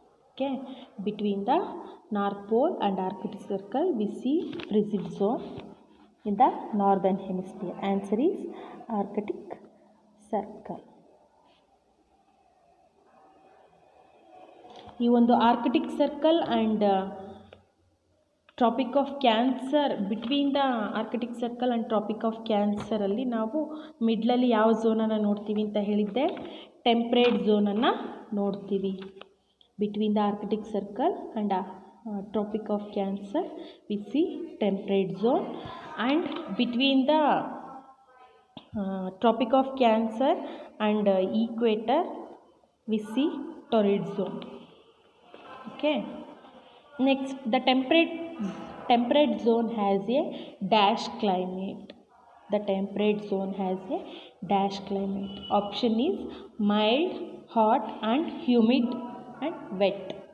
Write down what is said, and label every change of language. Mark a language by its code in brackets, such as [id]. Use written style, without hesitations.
[en] Okay, between the North Pole and Arctic Circle we see frigid zone in the northern hemisphere. Answer is Arctic circle. [kn] ಈ ಒಂದು Arctic circle and traffic of cancer, between the Arctic circle and traffic of ಕ್ಯಾನ್ಸರಲ್ಲಿ ನಾವು ಮಿಡ್ಲಲ್ಲಿ ಯಾವ ಝೋನನ್ನು ನೋಡ್ತೀವಿ ಅಂತ ಹೇಳಿದ್ದೆ? Temperate ಝೋನನ್ನು ನೋಡ್ತೀವಿ. [en] Between the Arctic Circle and Tropic of Cancer we see temperate zone, and between the tropic of cancer and equator we see torrid zone. Okay, next, the temperate zone has a dash climate. The temperate zone has a dash climate. Option is mild, hot and humid and wet.